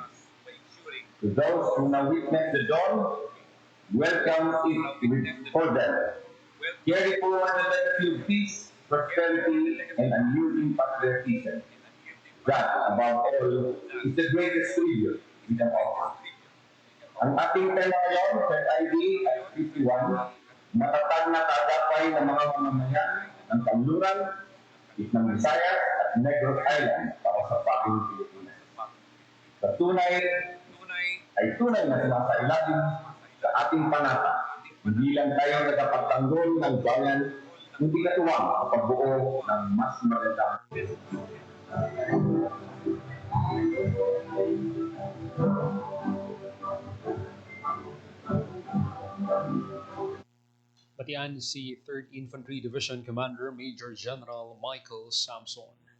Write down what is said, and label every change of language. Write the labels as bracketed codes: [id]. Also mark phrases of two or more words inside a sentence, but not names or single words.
[en] To those who now witness the dawn, welcome it for them. Carry forward the legacy of peace, prosperity, and unyielding patriotism. That, above all, is the greatest tribute we can offer. [tl] Ang ating tema ngayon, Third ID at 51, matatag na kaagapay ng mga mamamayan ng Kanluran, Gitnang Visayas at Negros Island para sa paging Pilipinas. Sa tunay ay tunay na sinasailalim sa ating panata. Hindi lang tayo nagpapagtanggol ng bayan, hindi katuwang sa pagbuo ng mas magandang [hil] Batian si 3rd Infantry Division Commander Major General Michael Samson.